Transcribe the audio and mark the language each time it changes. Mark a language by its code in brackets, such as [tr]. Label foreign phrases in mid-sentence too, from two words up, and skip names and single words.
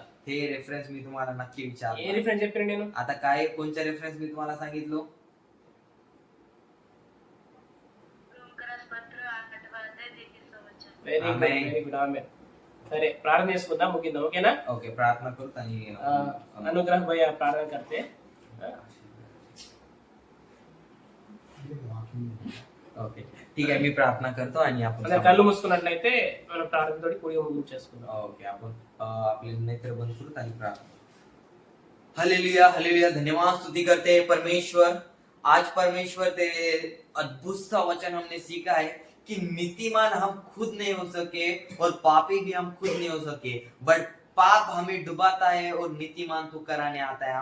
[mr] ते रेफरन्स मी तुम्हाला नक्की [te] ఏ [mr] विचारणार. [te] రిఫరెన్స్ చెప్పాను నేను? [mr] आता काय कोणचा रेफरन्स मी तुम्हाला सांगितलो? रोमकरास पत्र 8वा अध्याय 33వ वचन. [en] very good, [te] ఆమేన్. [en] very good. [te] ఆమేన్. సరే ప్రార్థన చేసుకుందాం, ముగిద్దాం. ఓకేనా? [mr] ओके. प्रार्थना करू आणि [te] అనుగ్రహ భయ ప్రార్థన करते. [mr] ओके ठीक आहे. मी प्रार्थना करतो आणि आपण [te] అలా కళ్ళు మూసుకున్నట్లయితే మనం ప్రార్థనతోటి కూడి ముగించేసుకుందాం. [mr] ओके. आपण आपले नेत्र बंद करू आणि प्रार्थना. हालेलुया, हालेलुया. [hi] धन्यवाद स्तुति करते हैं परमेश्वर. आज परमेश्वर तेरे अद्भुत सा वचन हमने सीखा है कि नीतिमान हम खुद नहीं हो सके और पापी भी हम खुद नहीं हो सके, बट पाप हमें डुबाता है और नीतिमान तू कराने आता है.